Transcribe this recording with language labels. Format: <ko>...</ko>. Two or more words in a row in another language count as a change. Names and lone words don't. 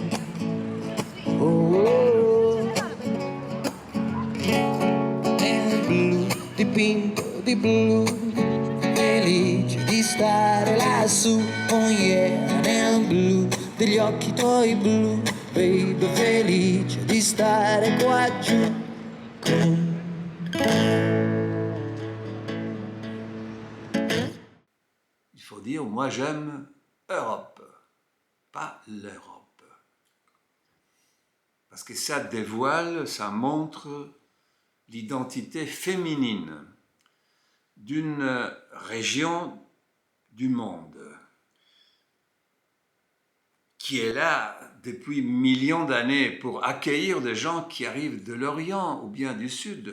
<it>Oh, nel blu dipinto di blu, felice di stare lassù,</it> <en>oh yeah,</en> <it>nel blu degli occhi tuoi blu, baby, felice di stare qua giù.</it> <fr>Il faut dire, moi j'aime Europe, pas l'Europe. Parce que ça dévoile, ça montre l'identité féminine d'une région du monde qui est là depuis millions d'années pour accueillir des gens qui arrivent de l'Orient ou bien du Sud.</fr>